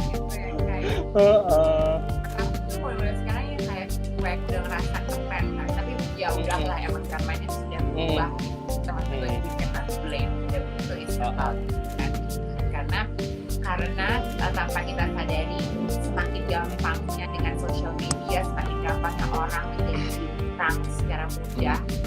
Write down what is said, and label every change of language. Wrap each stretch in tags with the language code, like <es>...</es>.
<id>Gitu ya, kayak aku tuh mulai sekarang ya kayak cuek, udah ngerasa keren kan. Tapi ya udahlah, emang zamannya sudah berubah. Teman-teman juga</id> <en>cannot blame them. So it's about that.</en> <id>Karena karena tanpa kita sadari semakin gampangnya dengan social media, semakin gampangnya orang menjadi bintang secara mudah.</id>